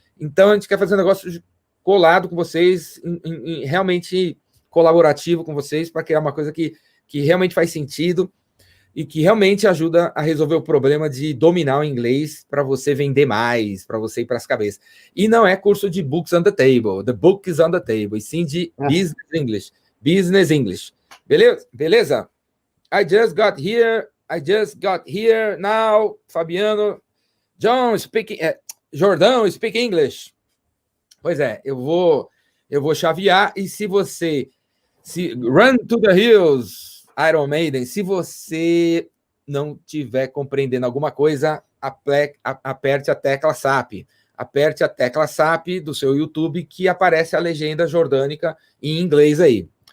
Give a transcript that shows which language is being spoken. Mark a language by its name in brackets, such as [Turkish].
[Portuguese] Então, a gente quer fazer um negócio colado com vocês, realmente colaborativo com vocês, para criar uma coisa que realmente faz sentido e que realmente ajuda a resolver o problema de dominar o inglês para você vender mais, para você ir para as cabeças. E não é curso de [English] books on the table, [Portuguese] the book is on the table, e sim de business English. Beleza? [English] I just got here now, Fabiano. John, Jordão, speak English. [Portuguese] Pois é, eu vou chavear, e se Run to the Hills, Iron Maiden, se você não estiver compreendendo alguma coisa, aperte a tecla SAP. Aperte a tecla SAP do seu YouTube, que aparece a legenda jordânica em inglês aí.